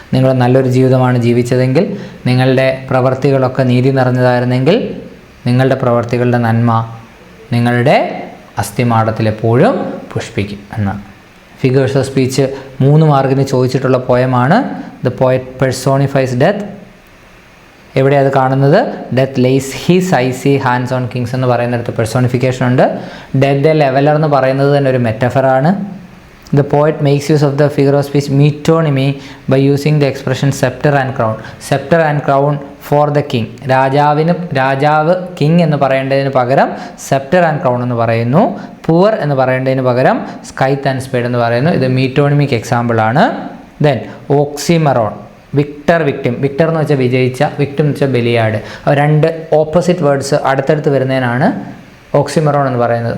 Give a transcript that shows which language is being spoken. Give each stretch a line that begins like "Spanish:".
Malayalam: നിങ്ങൾ നല്ലൊരു ജീവിതമാണ് ജീവിച്ചതെങ്കിൽ, നിങ്ങളുടെ പ്രവർത്തികളൊക്കെ നീതി നിറഞ്ഞതായിരുന്നെങ്കിൽ, നിങ്ങളുടെ പ്രവർത്തികളുടെ നന്മ നിങ്ങളുടെ അസ്ഥിമാടത്തിൽ എപ്പോഴും പുഷ്പിക്കും എന്നാണ്. ഫിഗേഴ്സ് ഓഫ് സ്പീച്ച് 3 മാർക്കിന് ചോദിച്ചിട്ടുള്ള പോയമാണ്.
English: The poet personifies death.
Malayalam: എവിടെയാണ് അത് കാണുന്നത്?
English: death lays his icy hands on kings
Malayalam: എന്ന് പറയുന്നിടത്ത് പെർസോണിഫിക്കേഷൻ ഉണ്ട്. ഡെത്ത് എ ലെവലർ എന്ന് പറയുന്നത് തന്നെ ഒരു മെറ്റഫറാണ്.
English: The poet makes use of the figure of speech metonymy by using the expression scepter and crown. Scepter and crown for the king.
Malayalam: രാജാവ് king എന്ന് പറയേണ്ടതിന് പകരം സെപ്റ്റർ ആൻഡ് ക്രൗൺ എന്ന് പറയുന്നു. പുവർ എന്ന് പറയേണ്ടതിന് പകരം സ്കൈത്ത് ആൻഡ് സ്പേഡ് എന്ന് പറയുന്നു. ഇത് മീറ്റോണിമിക് എക്സാമ്പിൾ ആണ്. Then ഓക്സിമറോൺ, Victor victim. വിക്ടർ എന്ന് വെച്ചാൽ വിജയിച്ച, വിക്ടിം എന്ന് വെച്ചാൽ ബലിയാട്. 2 ഓപ്പോസിറ്റ് വേർഡ്സ് അടുത്തടുത്ത് വരുന്നതിനാണ് ഓക്സിമറോൺ എന്ന് പറയുന്നത്.